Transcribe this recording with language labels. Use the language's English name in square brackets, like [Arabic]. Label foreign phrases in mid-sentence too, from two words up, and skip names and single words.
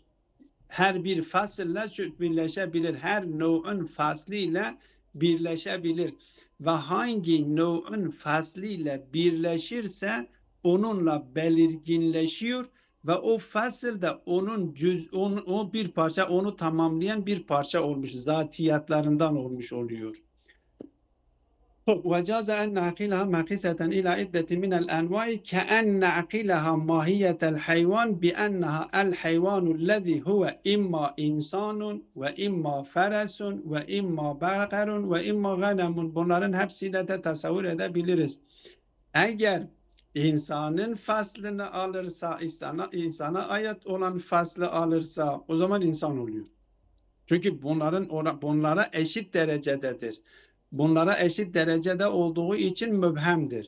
[Turkish] Her bir fasılla birleşebilir. Her nev'ün fasliyle birleşebilir. Ve hangi nev'ün fasliyle birleşirse onunla belirginleşiyor ve o fasılda onun o bir parça, onu tamamlayan bir parça olmuş, zatiyatlarından olmuş oluyor. [Arabic] وجاز أن نعقلها مقيسة إلى عدة من الأنواع كأن نعقلها ماهية الحيوان بأنها الحيوان الذي هو إما إنسان وإما فرس وإما بقر وإما غنم. [Turkish] Bunların hepsiyle de tasavvur edebiliriz. Eğer insanın faslını alırsa, insana ait olan faslı alırsa o zaman insan oluyor. Çünkü bunlara eşit derecededir. Bunlara eşit derecede olduğu için mübhemdir.